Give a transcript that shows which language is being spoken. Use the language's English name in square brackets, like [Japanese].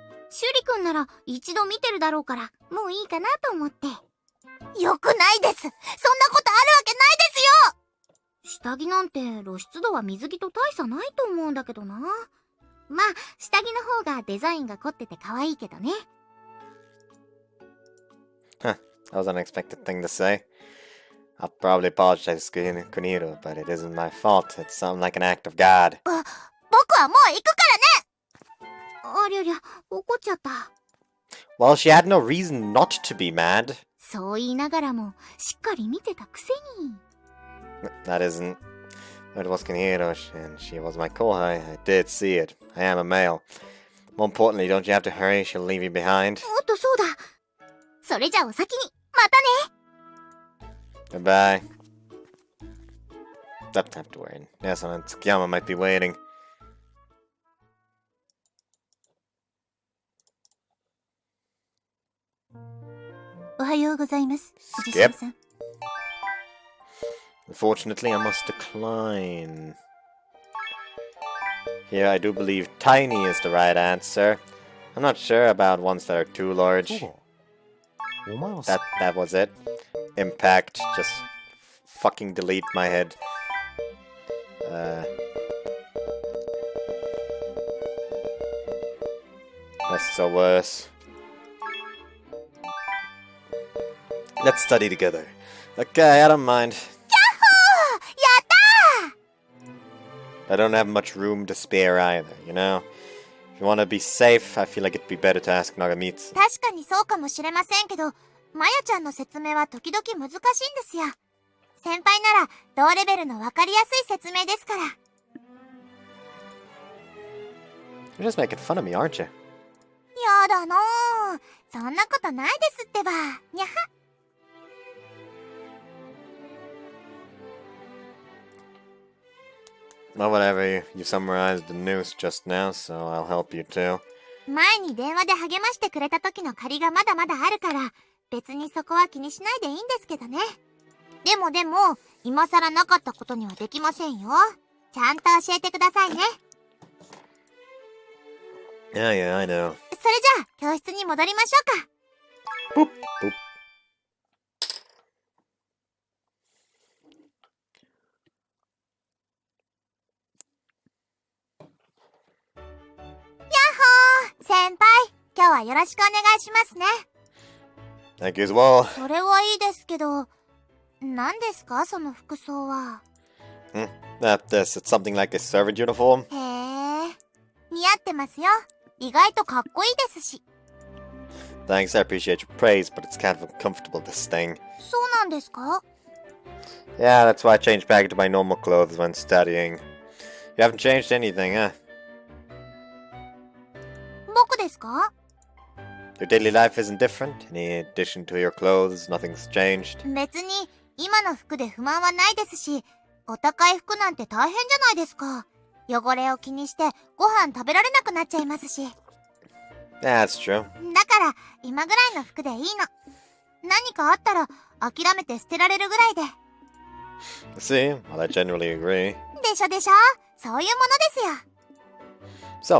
[Japanese] シュリ君なら一度見てるだろうから、もういいかなと思って。よくないです。そんなことあるわけないですよ。下着なんて露出度は水着と大差ないと思うんだけどな。まあ、下着の方がデザインが凝ってて可愛いけどね。 [English] Huh, that was an unexpected thing to say. I'll probably apologize to Kuniro, but it isn't my fault. It sounds like an act of God. [Japanese] 僕はもう行くからね。ありゃりゃ、怒っちゃった。 [English] Well, she had no reason not to be mad. [Japanese] そう言いながらも、しっかり見てたくせに。 [English] That isn't. It was Kuniro, and she was my kohai. I did see it. I am a male. More importantly, don't you have to hurry? She'll leave you behind. [Japanese] おっと、そうだ。それじゃお先に。またね。 [English] Goodbye. Don't have to worry. Yes, and Tsukiyama might be waiting. [Japanese] おはようございます、藤島さん。 [English] Unfortunately, I must decline. Here, I do believe tiny is the right answer. I'm not sure about ones that are too large. That was it. Impact. Just fucking delete my head. That's so worse. Let's study together. Okay, I don't mind. Yahoo! Yatta! I don't have much room to spare either, you know? If you want to be safe, I feel like it'd be better to ask Nagamitsu. [Japanese] 確かにそうかもしれませんけど、まやちゃんの説明は時々難しいんですよ。先輩なら同レベルのわかりやすい説明ですから。 [English] You're just making fun of me, aren't you? [Japanese] やだなぁ。そんなことないですってば。にゃは。 [English] Well, whatever. You summarized the news just now, so I'll help you too. [Japanese] 前に電話で励ましてくれた時の借りがまだまだあるから、別にそこは気にしないでいいんですけどね。でも、今更なかったことにはできませんよ。ちゃんと教えてくださいね。 [English] Yeah, I know. [Japanese] それじゃあ、教室に戻りましょうか。 Boop, boop. [English] Yahoo! [Japanese] 先輩、今日はよろしくお願いしますね。 [English] Thank you as well. [Japanese] それはいいですけど、何ですかその服装は。 [English] It's something like a servant uniform. [Japanese] へえ、似合ってますよ。意外とかっこいいですし。 [English] Thanks, I appreciate your praise, but it's kind of uncomfortable, this thing. [Japanese] そうなんですか? [English] Yeah, that's why I changed back into my normal clothes when studying. You haven't changed anything, huh? [Japanese] 僕ですか? [English] Your daily life isn't different? In addition to your clothes, nothing's changed? [Japanese] 別に今の服で不満はないですし、お高い服なんて大変じゃないですか。汚れを気にしてご飯食べられなくなっちゃいますし。 [English] That's true. [Japanese] だから今ぐらいの服でいいの。何かあったら諦めて捨てられるぐらいで。 [English] See, well, I generally agree. [Japanese] でしょでしょ、そういうものですよ。